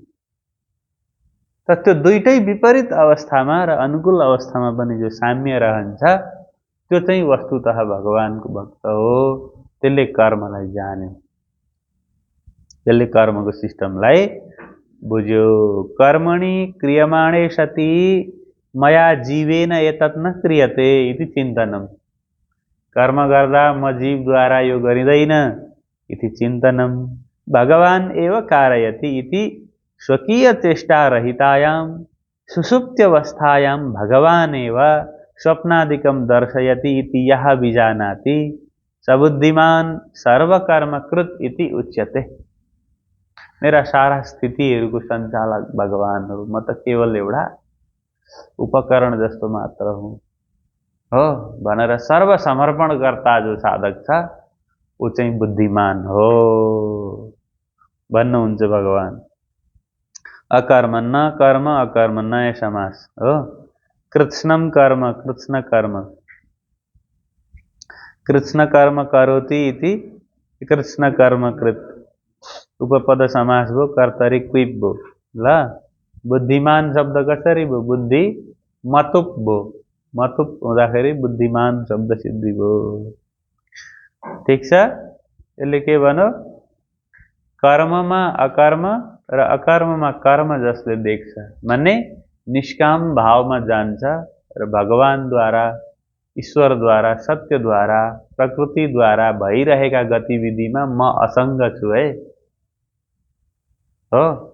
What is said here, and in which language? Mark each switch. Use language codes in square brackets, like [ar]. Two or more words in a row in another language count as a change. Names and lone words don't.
[ne] तर त्यो दुईटै विपरीत अवस्थामा र अनुकूल अवस्थामा पनि जो साम्य रहन्छ त्यो चाहिँ वस्तुतः भगवानको भक्त हो। त्यसले कर्मलाई जान्यो, त्यसले कर्मको सिस्टमलाई बुझ्यो। [sa] कर्मणि क्रियमाणे सति मया जीवेन एतत् न क्रियते इति चिन्तनम। [ne] कर्म गर्दा म जीवद्वारा यो गरिँदैन [sa] इति चिन्तनम। भगवान एव कारयति इति स्वकीय चेष्टा रहितायां सुषुप्त्यवस्थायां भगवान एव स्वप्नादिकं दर्शयति इति यः विजानाति सबुद्धिमान सर्वकर्मकृत इति उच्यते। [ne] मेरा सारा स्थितिहरूको सञ्चालक भगवान हो, म त केवल एउटा उपकरण जस्तो मात्र हुँ हो भनेर सर्वसमर्पण गर्ता जो साधक छ ऊ चाहिँ बुद्धिमान हो भन्नुहुन्छ भगवान। अकर्म न कर्म अकर्म नय समास हो। [sa] कृत्स्नम कर्म कृत्स्न कर्म, कृत्स्न कर्म करोति इति कृत्स्न कर्म कृत। [ne] उपपद समास भो, कर्तरी क्विप भो। ल बुद्धिमान शब्द कसरी भो? बुद्धि मतुप भो, मतुप हुँदाखेरि बुद्धिमान शब्द सिद्धि भो। ठीक छ। यसले के भन्यो? कर्ममा अकर्म र अकर्ममा कर्म जसले देख्छ भन्ने निष्काम भावमा जान्छ र भगवानद्वारा, ईश्वरद्वारा, सत्यद्वारा, प्रकृतिद्वारा भइरहेका गतिविधिमा म असङ्ग छु है हो।